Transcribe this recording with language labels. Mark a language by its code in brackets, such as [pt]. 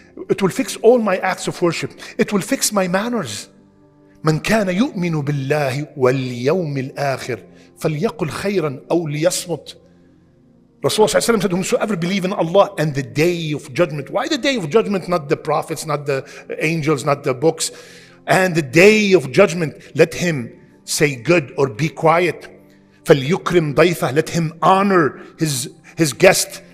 [en] It will fix all my acts of worship. It will fix my manners. [ar] من كان يؤمن بالله واليوم الآخر فليقل خيرا أو ليصمت. [en] Rasulullah said, whomsoever believe in Allah and the day of judgment. Why the day of judgment? Not the prophets, not the angels, not the books. And the day of judgment, let him say good or be quiet. [ar] فَلْيُكْرِمْ ضَيْفَهُ. [en] Let him honor his guest.